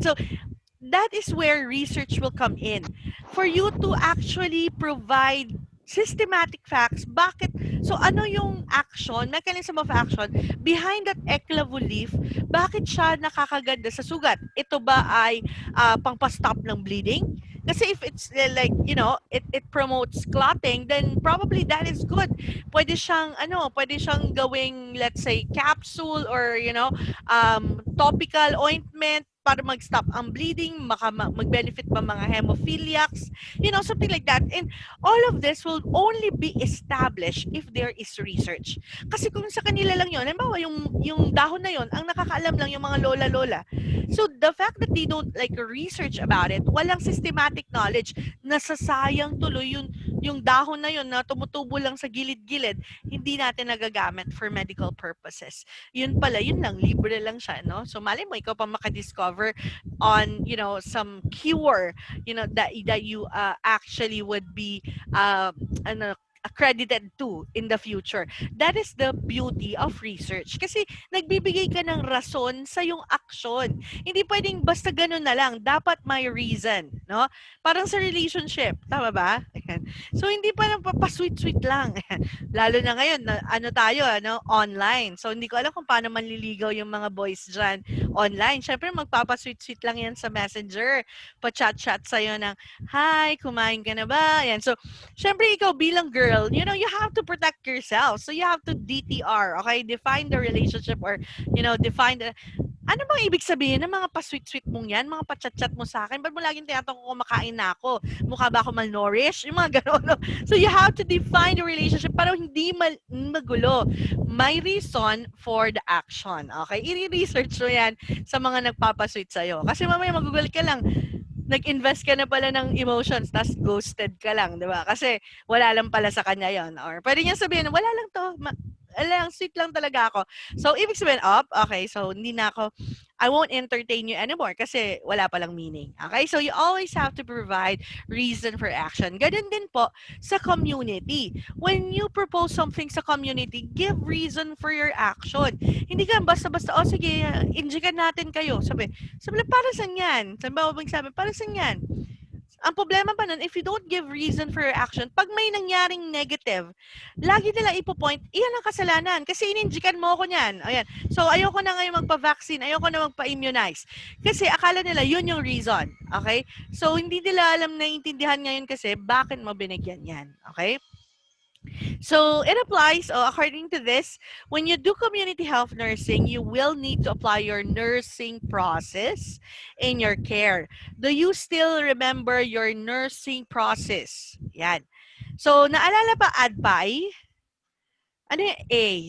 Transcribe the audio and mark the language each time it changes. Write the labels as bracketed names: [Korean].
[English] So, that is where research will come in. For you to actually provide systematic facts. So [Filipino] ano yung [English] mechanism of action behind that eklavu leaf? [Filipino] Bakit siya nakakaganda sa sugat? Ito ba ay pangpa-stop ng bleeding? [English] Kasi if it's it promotes clotting, then probably that is good. [Filipino] Pwede siyang gawing, [English] let's say, capsule or topical ointment [Filipino] para mag-stop ang bleeding, mag-benefit pa mga hemophiliacs, [English] something like that. And all of this will only be established if there is research. [Filipino] Kasi kung sa kanila lang yun, halimbawa yung dahon na yun, ang nakakaalam lang yung mga lola-lola. [English] So the fact that they don't research about it, [Filipino] walang systematic knowledge, nasasayang tuloy yung dahon na yun na tumutubo lang sa gilid-gilid, hindi natin nagagamit [English] for medical purposes. [Filipino] Yun lang, libre lang siya, no? [English] So [Filipino] malay mo, ikaw pa makadiscover [English] on, some cure, that you actually would be, accredited to in the future. That is the beauty of research. [Filipino] Kasi nagbibigay ka ng rason sa yung action. Hindi pwedeng basta ganun na lang. Dapat may reason. No? Parang sa relationship. Tama ba? So, hindi pa lang papasweet-sweet lang. Lalo na ngayon, online. So, hindi ko alam kung paano manliligaw yung mga boys dyan online. Siyempre, magpapasweet-sweet lang yan sa messenger. Pa-chat-chat sa'yo ng, hi, kumain ka na ba? Yan. [English] So, [Filipino] siyempre, ikaw bilang [English] girl, you have to protect yourself. So, you have to DTR, okay? Define the relationship or, define the... [Filipino] Ano bang ibig sabihin ng mga pa-sweet-sweet mong yan? Mga pa-chat-chat mo sa akin? Ba't mo laging tinatanong kung kumakain na ako? Mukha ba ako malnourished? Yung mga gano'n. No? [English] So, you have to define the relationship [Filipino] para hindi magulo. [English] May reason for the action. Okay? [Filipino] I-research mo yan sa mga nagpapasweet sa'yo. Kasi mamaya magugulat ka lang. Nag-invest ka na pala ng emotions, tapos ghosted ka lang, di ba? Kasi wala lang pala sa kanya yon. Or pwede niya sabihin, wala lang to, sweet lang talaga ako. So, ibig sabihin, okay, so hindi na ako, [English] I won't entertain you anymore [Filipino] kasi wala palang meaning. Okay? [English] So, you always have to provide reason for action. [Filipino] Ganun din po sa community. [English] When you propose something sa community, give reason for your action. [Filipino] Hindi ka basta-basta, sige, injikan natin kayo. Sabi, para saan yan? Sabi, para saan yan? Ang problema pa nun, if you don't give reason for your action, pag may nangyaring negative, lagi nila ipo-point, iyan ang kasalanan kasi ininjikan mo ako niyan. Ayan. So, ayoko na ngayon magpa-vaccine, ayoko na magpa-immunize. Kasi akala nila yun yung reason. Okay? So, hindi nila alam na intindihan ngayon kasi bakit mo binigyan yan. Okay? [English] So it applies, according to this, when you do community health nursing, you will need to apply your nursing process in your care. Do you still remember your nursing process? [Filipino] Yan. So, naalala pa ADPI? Ano yung A?